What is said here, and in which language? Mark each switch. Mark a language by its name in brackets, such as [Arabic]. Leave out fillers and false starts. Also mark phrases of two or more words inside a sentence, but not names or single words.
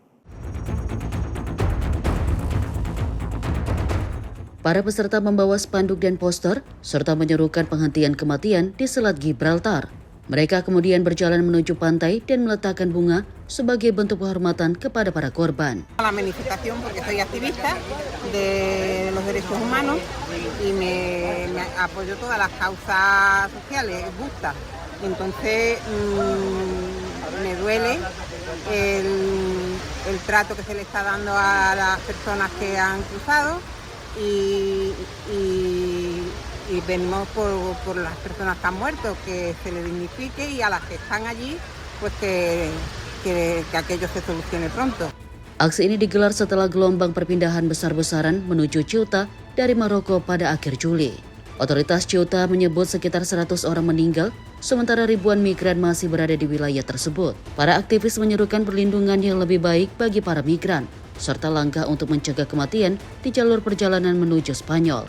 [Indonesian] Para peserta membawa spanduk dan poster serta menyerukan penghentian kematian di Selat Gibraltar. Mereka kemudian berjalan menuju pantai dan meletakkan bunga sebagai bentuk penghormatan kepada para korban. [Spanish] La manifestación porque soy activista de los derechos humanos y me apoyo todas las causas sociales justas. Entonces me duele el trato que se le está dando a las personas que han cruzado y venimos por las personas que han muerto, que se les dignifique, y a las que están allí, pues que aquello se solucione pronto. [Indonesian] Aksi ini digelar setelah gelombang perpindahan besar-besaran menuju Ceuta dari Maroko pada akhir Juli. Otoritas Ceuta menyebut sekitar 100 orang meninggal, sementara ribuan migran masih berada di wilayah tersebut. Para aktivis menyerukan perlindungan yang lebih baik bagi para migran, serta langkah untuk mencegah kematian di jalur perjalanan menuju Spanyol.